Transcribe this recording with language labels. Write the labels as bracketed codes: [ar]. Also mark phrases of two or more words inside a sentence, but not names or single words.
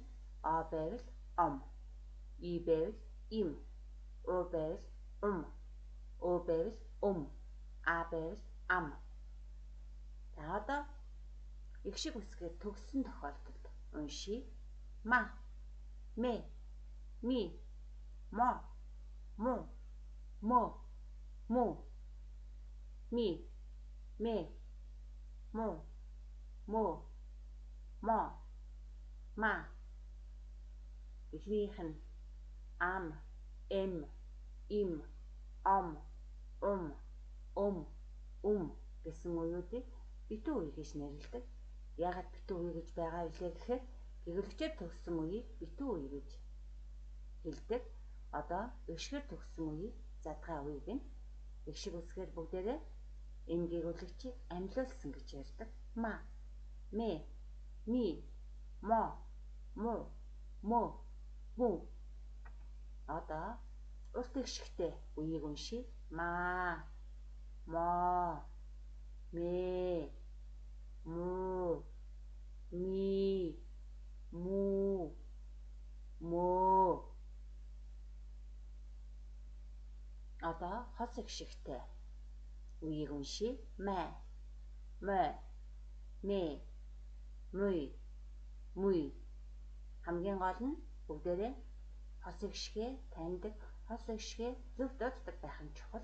[mn] О байвал ом, и байвал им, Ö байвал Ö байвал А байвал ам. За одоо эгшиг үсгээр төгссөн тохиолдолд уншия. Ма, мэ, ми, мо, му, мө, му, ми, мэ, му, мө, мо, ма. Эхнийх нь ам, эм, им, ом, гэсэн үеүүдийг битүү үе гэж нэрлэдэг. Яагаад битүү үе гэж байгаа вэ гэхээр гээгүүлэгчээр төгссөн үеийг битүү үе гэж хэлдэг. Одоо эгшгээр төгссөн үеийг задгай үе гэнэ. Эгшиг үсгээр бүгдээрээ эм гээгүүлэгчийг амьлуулсан гэж ярьдаг. Ма, мэ, ми, мо, му, мө, му. Одоо урт эгшигтэй үеийг уншия. Ма, мо, мэ, му, ми, му, мө. Одоо хос эгшигтэй үеийг уншия. Мэ, мö, мэ, муй, муй. Хамгийн гол нь бүгдээрээ хос эгшгээ таньдаг, хос эгшгээ зөв дууддаг байх нь чухал.